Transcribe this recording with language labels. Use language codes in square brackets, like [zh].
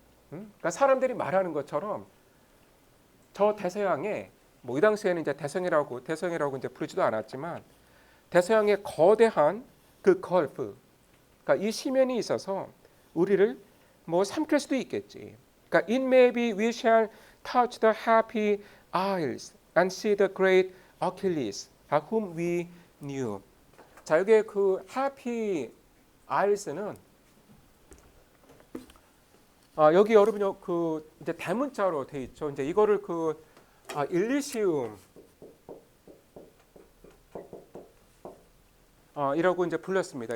[ko] 그러니까 사람들이 말하는 것처럼 저 대서양에 뭐 이 당시에는 이제 대성이라고 이제 부르지도 않았지만 대서양의 거대한 그 걸프, 그러니까 이 시면이 있어서 우리를 뭐 삼킬 수도 있겠지. 그러니까 [en] it may be we shall touch the happy isles and see the great Achilles, whom we knew. [ko] 자, 여기에 그 happy isles는 여기 여러분이 그 이제 대문자로 돼 있죠. 이제 이거를 그 일리시움 이라고 이제 불렀습니다.